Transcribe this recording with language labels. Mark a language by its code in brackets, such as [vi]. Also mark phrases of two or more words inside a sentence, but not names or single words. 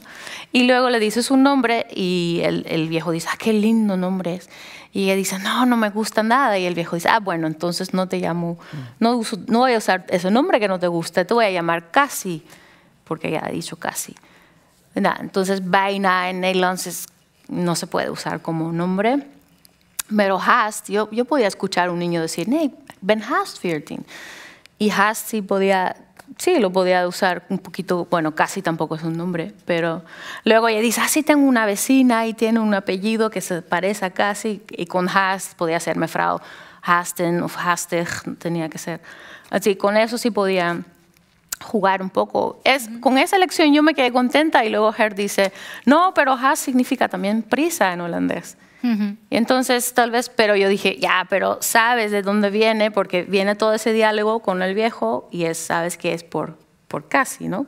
[es] Y luego le dice su nombre y el viejo dice, ah, qué lindo nombre es. Y ella dice, no, no me gusta nada. Y el viejo dice, ah, bueno, entonces no te llamo, no voy a usar ese nombre que no te gusta, te voy a llamar casi, porque ella ha dicho casi. Nah, entonces, bijna en Nederlands no se puede usar como nombre. Pero haast, yo podía escuchar a un niño decir, [nl] nee, ben haast 14. [es] Y haast sí lo podía usar un poquito, bueno, casi tampoco es un nombre, pero luego ella dice, sí tengo una vecina y tiene un apellido que se parece a casi, y con haast podía ser mevrouw Haasten o haastig, tenía que ser. Así, con eso sí podía jugar un poco. Con esa lección yo me quedé contenta y luego Ger dice, no, pero haast significa también prisa en holandés. Y entonces tal vez, pero yo dije, ya, pero sabes de dónde viene, porque viene todo ese diálogo con el viejo y sabes que es por casi, ¿no?